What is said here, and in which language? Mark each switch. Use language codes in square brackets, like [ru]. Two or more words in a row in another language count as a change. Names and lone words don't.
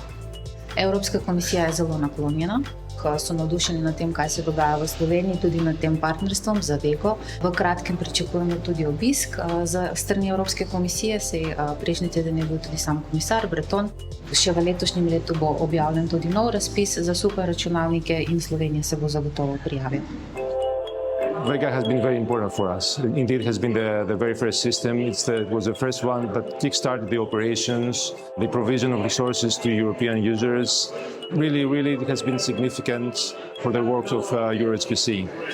[sl] Evropska komisija je zelo naklonjena, so navdušeni nad tem, kaj se dogaja v Sloveniji, tudi nad tem partnerstvom z Vego. V kratkem pričakujemo tudi obisk z strani Evropske komisije, saj prejšnji teden je bil tudi sam komisar Breton. Še v letošnjem letu bo objavljen tudi nov razpis za superračunalnike in Slovenija se bo zagotovo prijavila. [en] Vega has been very important for us. Indeed, it has been the very first system. It was the first one that kick-started the operations, the provision of resources to European users. Really, it has been significant for the work of EuroHPC.